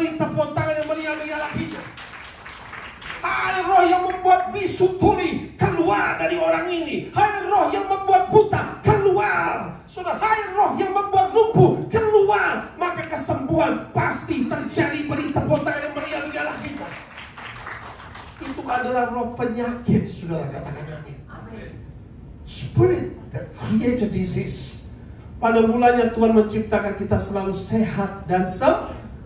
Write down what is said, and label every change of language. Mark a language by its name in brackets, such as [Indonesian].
[Indonesian] Beri tepuk tangan yang meriah-meriah laginya. Hai roh yang membuat bisu tuli, keluar dari orang ini. Hai roh yang membuat buta, keluar. Sudah, hai roh yang membuat lumpuh, keluar. Maka kesembuhan pasti terjadi. Beri tepuk tangan yang meriah-meriah laginya. Itu adalah roh penyakit, saudara, katakan amin. [English] Spirit that created disease. [Indonesian] Pada mulanya Tuhan menciptakan kita selalu sehat dan sempurna.